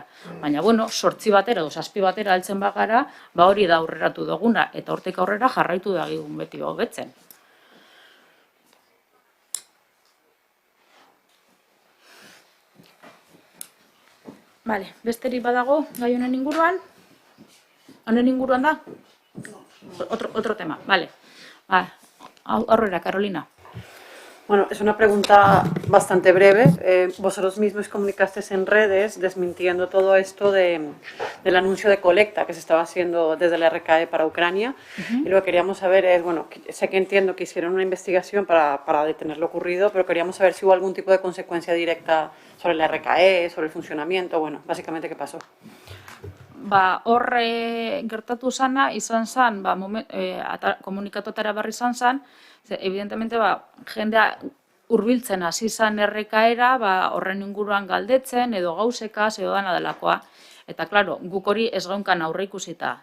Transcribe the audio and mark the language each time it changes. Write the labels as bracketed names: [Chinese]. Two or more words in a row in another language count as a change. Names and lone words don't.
[Basque] Baina, 8 batera edo 7 batera heltzen bagara, hori da aurreratu duguna, eta hortik aurrera jarraitu dagigun beti hobetzen. Vale, besterik badago gai honen inguruan? Honen inguruan da? [Spanish] Otro tema, vale. [Basque] Aurrera, Carolina. [Spanish] Bueno, es una pregunta bastante breve. Vosotros mismos comunicasteis en redes desmintiendo todo esto del anuncio de colecta que se estaba haciendo desde la RKE para Ucrania. Y lo que queríamos saber es, sé que entiendo que hicieron una investigación para detener lo ocurrido, pero queríamos saber si hubo algún tipo de consecuencia directa sobre la RKE, sobre el funcionamiento, básicamente qué pasó. [Basque] Hor gertatu zana, izan zan, komunikatotara barri izan zan, evidentemente, jendea hurbiltzen hasi zan errekaera, horren inguruan galdetzen, edo gauzekaz, edo dana delakoa. Eta, klaro, guk hori ez gaunkan aurre ikusita.